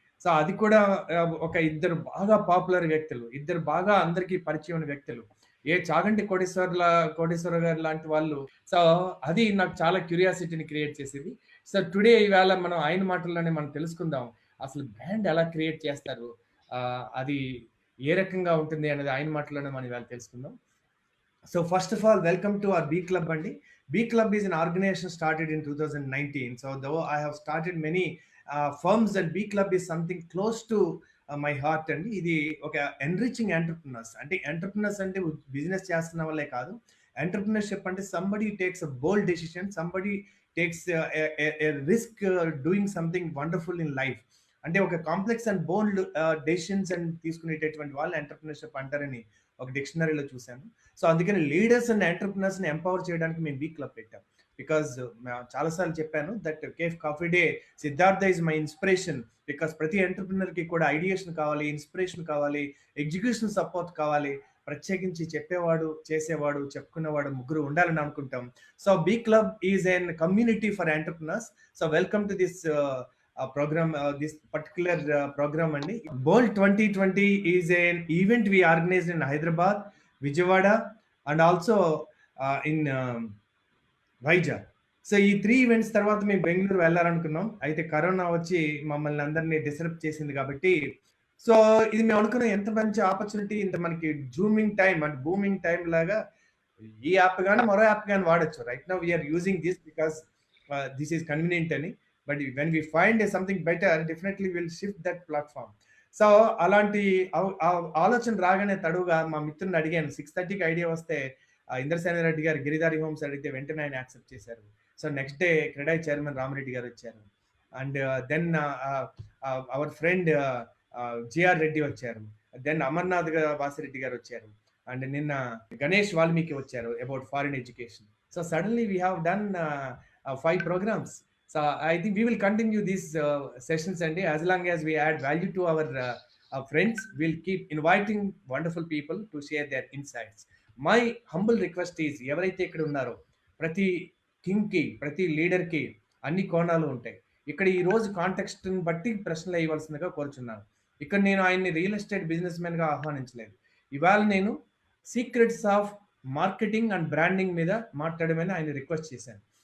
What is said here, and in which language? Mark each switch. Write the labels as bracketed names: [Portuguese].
[Telugu] So అది కూడా ఒక ఇద్దరు బాగా పాపులర్ వ్యక్తులు, ఇద్దరు బాగా అందరికీ పరిచయం వ్యక్తులు, ఏ చాగంటి కోటేశ్వర గారు లాంటి వాళ్ళు. సో అది నాకు చాలా క్యూరియాసిటీని క్రియేట్ చేసేది. సో టుడే ఈవేళ మనం ఆయన మాటల్లోనే మనం తెలుసుకుందాం అసలు బ్రాండ్ ఎలా క్రియేట్ చేస్తారు, అది ఏ రకంగా ఉంటుంది అనేది ఆయన మాటల్లోనే మనం ఇవాళ తెలుసుకుందాం. [English] So first of all, welcome to our B Club Bandi. B Club is an organization started in 2019. So though I have started many firms, and B Club is something close to my heart. [Telugu] And ఇది ఒక enriching entrepreneurs. అంటే entrepreneurs అంటే business చేస్తున్న వాళ్ళే కాదు. [English] Entrepreneurship అంటే somebody takes a bold decision, somebody takes risk doing something wonderful in life. [Telugu] అంటే ఒక complex and bold decisions and తీసుకునేటటువంటి వాళ్ళు ఎంటర్ప్రినర్షిప్ అంటారని ఒక డిక్షనరీలో చూశాను. సో అందుకని లీడర్స్ అండ్ ఎంటర్ప్రినర్స్ ని ఎంపవర్ చేయడానికి మేము బీ క్లబ్ పెట్టాం. [English] because [Telugu] చాలాసార్లు చెప్పాను [English] That Cafe Coffee Day Siddhartha is my inspiration. [Telugu] Because ప్రతి ఎంటర్ప్రినర్ కి కూడా ఐడియేషన్ కావాలి, ఇన్స్పిరేషన్ కావాలి, ఎగ్జిక్యూషన్ సపోర్ట్ కావాలి. ప్రత్యేకించి చెప్పేవాడు, చేసేవాడు, చెప్పుకునేవాడు ముగ్గురు ఉండాలని అనుకుంటాం. [English] So B club is an community for entrepreneurs. So welcome to this program, this particular program. And Bold 2020 is an event we organized in Hyderabad, Vijayawada, and also in Vizag. [Telugu] So ఈ 3 events తర్వాత మేము బెంగళూరు వెళ్ళాలనుకున్నాం. అయితే corona వచ్చి మమ్మల్ని అందరినీ disturb చేసింది కాబట్టి, so ఇది మేము అనుకున్నాం ఎంత మంచి ఆపర్చునిటీ, ఇంత మనకి జూమింగ్ టైం అంటే బూమింగ్ టైం లాగా ఈ యాప్ కానీ మరో యాప్ కానీ వాడచ్చు. [English] Right now we're using this because this is convenient అని. But when we find something better definitely will shift that platform. [Telugu] So అలాంటి ఆలోచన రాగానే తడుగా మా మిత్రుని అడిగాను. 6:30కి ఐడియా వస్తే ఇంద్రసేన రెడ్డి గారు గిరిధారి హోమ్స్ అడిగితే వెంటనే ఆయన యాక్సెప్ట్ చేశారు. So next day CREDAI chairman Rama Reddy గారు వచ్చారు. [English] and then our friend [Telugu] GR Reddy వచ్చారు. దెన్ అమర్నాథ్ వాసిరెడ్డి గారు వచ్చారు. అండ్ నిన్న గణేష్ వాల్మీకి వచ్చారు [English] About foreign education. So suddenly we have done 5 programs. So I think we will continue these sessions, and as long as we add value to our friends, we'll keep inviting wonderful people to share their insights. My humble request is, [Telugu] ఎవరైతే ఇక్కడ ఉన్నారో ప్రతి కింగ్కి, ప్రతి లీడర్కి అన్ని కోణాలు ఉంటాయి. ఇక్కడ ఈ రోజు కాంటెక్స్ట్ని బట్టి ప్రశ్నలు వేయవలసిందిగా కోరుచున్నాను. ఇక్కడ నేను ఆయన్ని రియల్ ఎస్టేట్ బిజినెస్ మ్యాన్గా ఆహ్వానించలేదు. ఇవాళ నేను [English] secrets of marketing and branding [Telugu] మీద మాట్లాడమని ఆయన రిక్వెస్ట్ చేశాను.